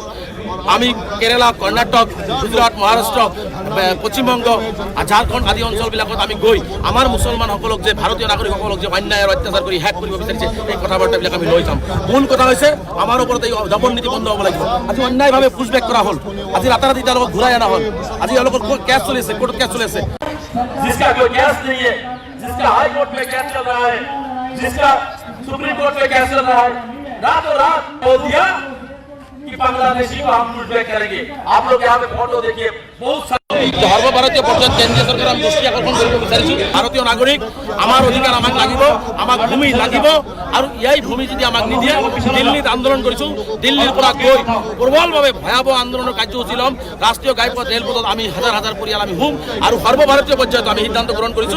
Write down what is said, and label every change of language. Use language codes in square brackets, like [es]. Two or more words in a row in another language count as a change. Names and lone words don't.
[as] আমি কেৰালা, কৰ্ণাটক, গুজৰাট, মহাৰাষ্ট্ৰ, পশ্চিমবংগ, ঝাৰখণ্ড আদি অঞ্চলবিলাকত আমি গৈ আমাৰ মুছলমানসকলক যে ভাৰতীয় নাগৰিকসকলক যে অন্যায় আৰু অত্যাচাৰ কৰি শেষ কৰিব বিচাৰিছে এই কথা বাৰ্তাবিলাক আমি লৈ যাম। মূল কথা হৈছে আমাৰ ওপৰত এই দমন নীতি বন্ধ হ'ব লাগিব। আজি অন্যায়ভাৱে পুছবেক কৰা হ'ল, আজি ৰাতাৰাতি তেওঁলোকক ঘূৰাই অনা হ'ল, আজি এওঁলোকৰ কেছ চলি আছে, কোৰ্টত কেছ চলি আছে। [hi] जिसका कोई केस नहीं है, जिसका [en] high court [hi] में केस चल रहा है, जिसका [en] supreme court [hi] में केस चल रहा है, रातों रात बोल दिया कि बांग्लादेशी को हम लूटबैक करेंगे। आप लोग यहाँ पे फोटो देखिए, बहुत [as] সর্বভারতীয় পর্যায়ত কেন্দ্ৰীয় চৰকাৰ আমি দৃষ্টি আকৰ্ষণ কৰিব বিচাৰিছোঁ। ভাৰতীয় নাগৰিক, আমাৰ অধিকাৰ আমাক লাগিব, আমাক ভূমি লাগিব। আৰু এই ভূমি যদি আমাক নিদিয়ে, দিল্লীত আন্দোলন কৰিছোঁ, দিল্লীৰ পৰা গৈ প্ৰবলভাৱে ভয়াৱহ আন্দোলনৰ কাৰ্যসূচী ল'ম। ৰাষ্ট্ৰীয় ঘাইপথ, ৰেলপথত আমি হাজাৰ হাজাৰ পৰিয়াল আমি হুম। আৰু সৰ্বভাৰতীয় পৰ্যায়ত আমি সিদ্ধান্ত গ্ৰহণ কৰিছোঁ।